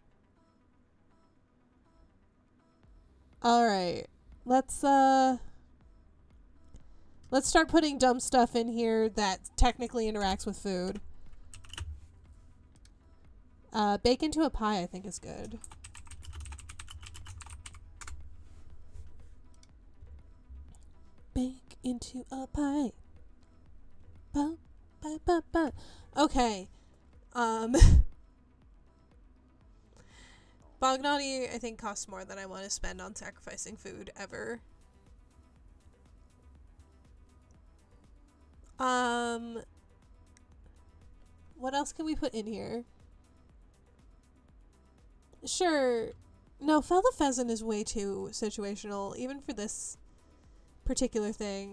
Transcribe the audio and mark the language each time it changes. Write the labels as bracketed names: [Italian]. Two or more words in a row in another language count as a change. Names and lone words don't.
[English] Alright, let's start putting dumb stuff in here that technically interacts with food. Bake into a pie, I think, is good. Bake into a pie. Ba, ba, ba, ba. Okay. Bognati, I think, costs more than I want to spend on sacrificing food ever. What else can we put in here? Sure. No, Fell the Pheasant is way too situational, even for this particular thing.